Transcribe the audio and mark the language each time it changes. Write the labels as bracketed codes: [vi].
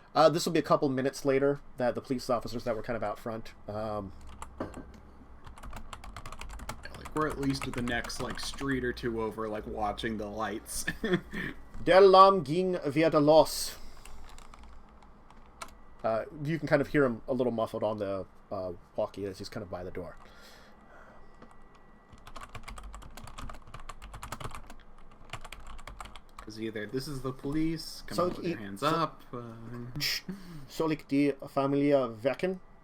[en] This will be a couple minutes later that the police officers that were kind of out front. We're at least the next like street or two over, like watching the lights. [de] Der Alarm ging wieder los. [en] You can kind of hear him a little muffled on the walkie as he's kind of by the door. Because either this is the police, come on with your hands up. [de] Soll ich die Familie wecken?